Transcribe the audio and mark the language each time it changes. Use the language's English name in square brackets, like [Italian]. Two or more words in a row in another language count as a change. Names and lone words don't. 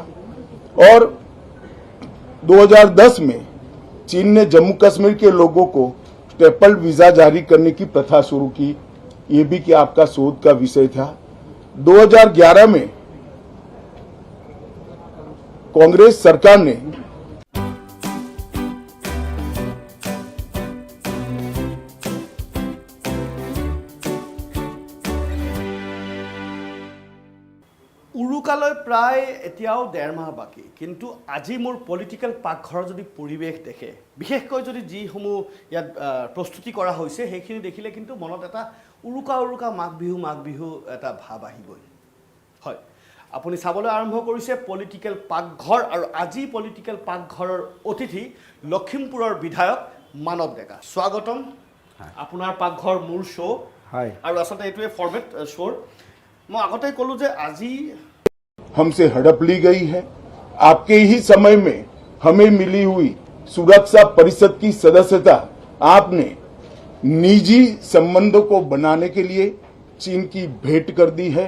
[Hindi] और 2010 में चीन ने जम्मू कश्मीर के लोगों को स्टेपल वीजा जारी करने की प्रथा शुरू की, ये भी क्या आपका शोध का विषय था? 2011 में कांग्रेस सरकार ने [Assamese] উৰুকালৈ প্ৰায় এতিয়াও 1.5 মাহ বাকী, কিন্তু আজি মোৰ পলিটিকেল পাকঘৰৰ যদি পৰিৱেশ দেখে, বিশেষকৈ যদি যিসমূহ ইয়াত প্ৰস্তুতি কৰা হৈছে সেইখিনি দেখিলে কিন্তু মনত এটা উৰুকা মাঘ বিহু এটা ভাৱ আহিবই। হয়, আপুনি চাবলৈ আৰম্ভ কৰিছে পলিটিকেল পাকঘৰ, আৰু আজি পলিটিকেল পাকঘৰৰ অতিথি লখিমপুৰৰ বিধায়ক মানৱ ডেকা। স্বাগতম। আপোনাৰ পাকঘৰ মোৰ শ্ব' হয়, আৰু আচলতে এইটোৱে [English] format show. मैं आगते कहूँ जे आजी [Hindi] हमसे हड़प ली गई है। आपके ही समय में हमें मिली हुई सुरक्षा परिषद की सदस्यता आपने निजी संबंधों को बनाने के लिए चीन की भेंट कर दी है।